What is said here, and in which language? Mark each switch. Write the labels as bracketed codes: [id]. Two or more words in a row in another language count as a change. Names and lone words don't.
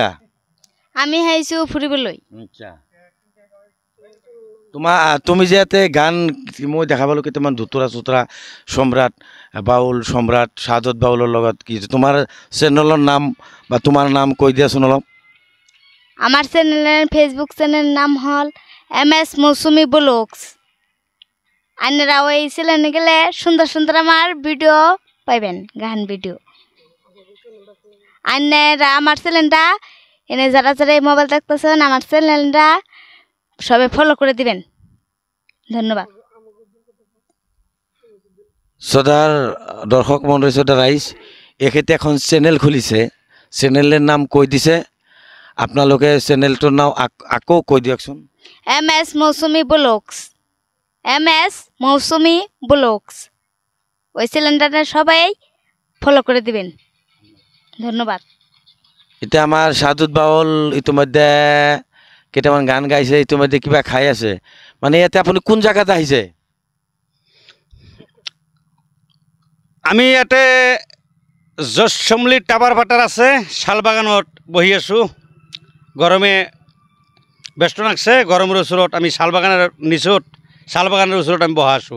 [as] আমি আহিছোঁ ফুৰিবলৈ আচ্ছা তুমি যে ইয়াতে গান মই দেখা পালোঁ কেইটামান ধুতুৰা চুতুৰা সম্ৰাট বাউল সম্ৰাট শাহাদত বাউলৰ লগত কি তোমাৰ চেনেলৰ নাম বা তোমাৰ নাম কৈ দিয়াচোন অলপ [bn] আমার চ্যানেলের ফেসবুক চ্যানেলের নাম হল MS মৌসুমী ব্লগস আপনারা ওই চ্যানেলে গেলে সুন্দর সুন্দর আমার ভিডিও পাইবেন গান ভিডিও আপনারা আমার চ্যানেলটা এনে যারা যারা এই মোবাইল দেখতেছেন আমার চ্যানেলটা সবাই ফলো করে দিবেন ধন্যবাদ [as] শ্রোতার দর্শক মণ্ডলী শ্রোতা রাইজ এখেতে এখন চেনেল খুলিছে চেনেলের নাম কৈ দিছে আপোনালোকে চেনেলটোৰ নাম আকৌ কৈ দিয়কচোন [bn] MS মৌসুমী ব্লগস MS মৌসুমী ব্লগস ওই চ্যানেলটা সবাই ফলো করে দিবেন ধন্যবাদ [as] এতিয়া আমাৰ শাহাদত বাউল ইতিমধ্যে কেইটামান গান গাইছে ইতিমধ্যে কিবা খাই আছে মানে ইয়াতে আপুনি কোন জায়গাত আহিছে আমি ইয়াতে জসমলি টাৱাৰ পাটাৰ আছে শালবাগানত বহি আছোঁ গৰমে ব্যস্ত লাগছে গৰমৰ ওচৰত আমি শালবাগানৰ নিচত শালবাগানৰ ওচৰত আমি বহা আছোঁ